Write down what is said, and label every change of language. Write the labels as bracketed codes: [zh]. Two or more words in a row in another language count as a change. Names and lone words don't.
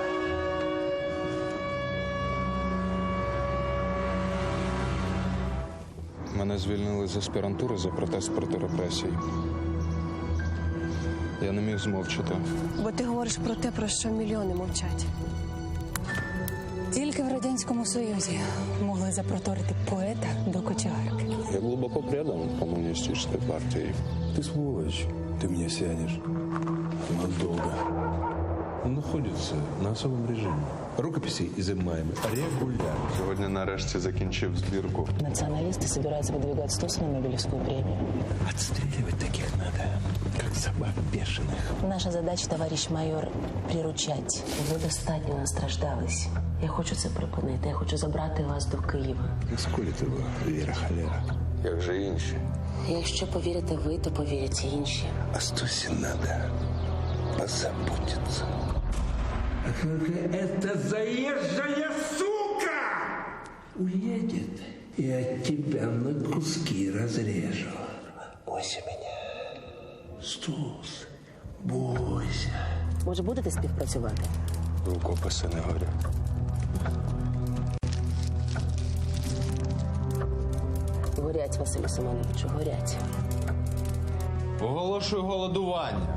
[uk] Мене звільнили з аспірантури за протест проти репресій. Я не міг змовчати. Бо ти говориш про те, про що мільйони мовчать. Тільки в Радянському Союзі могли запроторити поета до кочегарки. [ru] Я глубоко предан коммунистической партии. Ты сволочь, ты меня сянешь. Надолго. Он находится на особом режиме. Рукописи изымаемы регулярно. [uk] Сьогодні нарешті закінчив збірку. [ru] Националисты собираются выдвигать Стуса на Нобелевскую премию. Отстреливать таких надо, как собак бешеных. Наша задача, товарищ майор, приручать. [uk] Ви достатньо настраждались. Я хочу це припинити. Я хочу забрати вас до Києва. [ru] Насколько вы, Вера Холера? [uk] Як же інші? Якщо повірите ви, то повірять і інші. [ru] О Стусе надо позаботиться. А только эта заезжая сука! Уедет, и от тебя на куски разрежу. Бойся меня. Стус, бойся. [uk] Може, будете співпрацювати? Рукописи не горять. Горять, Василю Семеновичу, горять. Оголошую голодування.